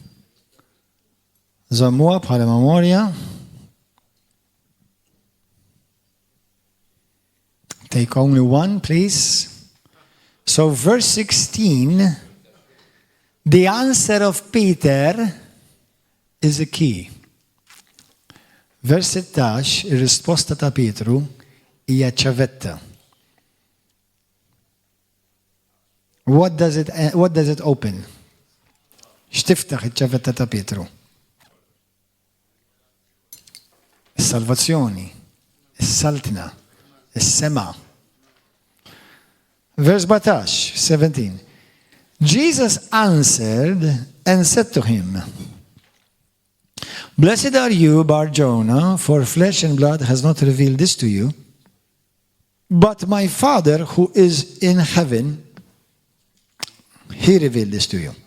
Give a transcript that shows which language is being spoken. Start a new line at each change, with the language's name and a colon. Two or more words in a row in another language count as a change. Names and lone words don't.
Maltese: Zamwa bħala memoria.
English: Take only one, please. So, verse 16, the answer of Peter is a key.
Maltese: Vers 16, ir-risposta ta' Pietru hija ċavetta.
English: What does it open?
Maltese: X'tiftaħ iċ-ċavetta ta' Pietru? Is-salvazzjoni, is-saltna, is-sema.
English: Verse 17. Jesus answered and said to him, blessed are you, Bar Jonah, for flesh and blood has not revealed this to you, but my Father who is in heaven, he revealed this to you.